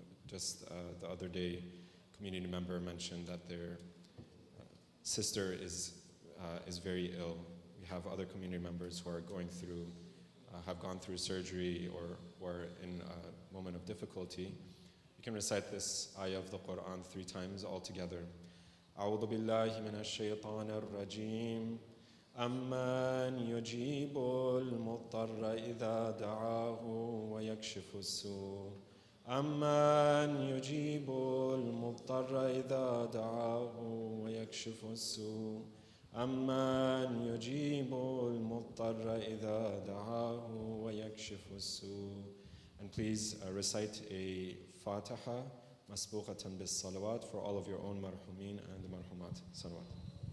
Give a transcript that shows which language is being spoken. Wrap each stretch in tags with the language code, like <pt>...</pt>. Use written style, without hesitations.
<en>Just the other day, a community member mentioned that their sister is very ill. We have other community members who are going through, have gone through surgery or in a moment of difficulty. You can recite this ayah of the Quran 3 times altogether.</en> <ar>أعوذ بالله من الشيطان الرجيم أمن يجيب المضطر إذا دعاه ويكشف السوء أمن يجيب المضطر إذا دعاه ويكشف السوء أمن يجيب المضطر إذا دعاه ويكشف السوء.</ar> <en>And please recite a Fatiha</en> <ar>مسبوقة بالصلوات</ar> <en>for all of your own marhumin and marhumat. Salawat.</en>